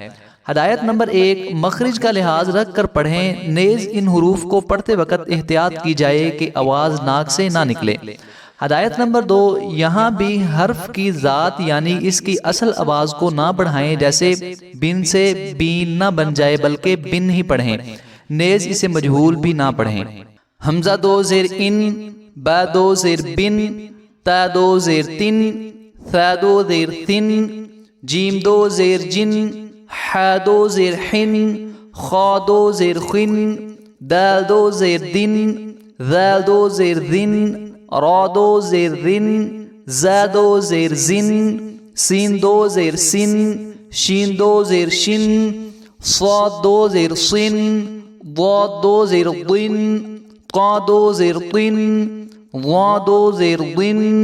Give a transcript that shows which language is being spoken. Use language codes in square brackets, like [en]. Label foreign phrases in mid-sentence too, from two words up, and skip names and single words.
[ur] ہدایت نمبر 1، مخرج کا لحاظ رکھ کر پڑھیں، نیز ان حروف کو پڑھتے وقت احتیاط کی جائے کہ آواز ناک سے نہ نکلے۔ ہدایت نمبر 2، یہاں بھی حرف کی ذات یعنی اس کی اصل آواز کو نہ بڑھائیں، جیسے بن سے بین نہ بن جائے بلکہ بن ہی پڑھیں، نیز اسے مجہول بھی نہ پڑھیں۔ حمزہ دو زیر ان، با دو زیر بن، تا دو زیر تن، ثا دو زیر تن، جیم دو زیر جن، حا دو زیر حن، خا دو زیر خن، دال دو زیر دن، ذال دو زیر ذن، را دو زیر ذن، زا دو زیر زن، سین دو زیر سن، شین دو زیر شن، صاد دو زیر صن، ضاد دو زیر ضن، قا دو زیر طن، ضا دو زیر ضن،